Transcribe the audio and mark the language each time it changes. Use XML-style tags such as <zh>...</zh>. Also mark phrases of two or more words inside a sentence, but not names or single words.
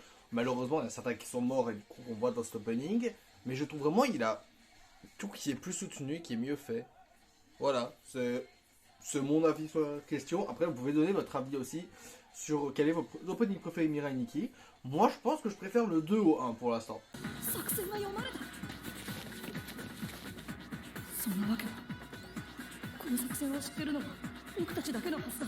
<fr>Malheureusement il y en a certains qui sont morts et du coup on voit dans cet opening, mais je trouve vraiment il a... tout qui est plus soutenu, qui est mieux fait. Voilà, c'est mon avis sur la question. Après, vous pouvez donner votre avis aussi sur quel est votre opening préféré Mirai Nikki. Moi, je pense que je préfère le 2 au 1 pour l'instant.</fr> <ja>作戦が読まれた。そんなわけは。この作戦を知ってるのは僕たちだけのはずだ。</ja>